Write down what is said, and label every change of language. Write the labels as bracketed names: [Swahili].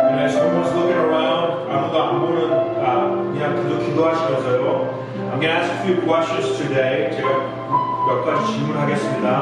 [English] someone's looking around, [Korean] 아무도 안 보는 그냥 기도하시면서요. [English] I'm going to ask a few questions today. [Korean] 제가 몇 가지 질문하겠습니다.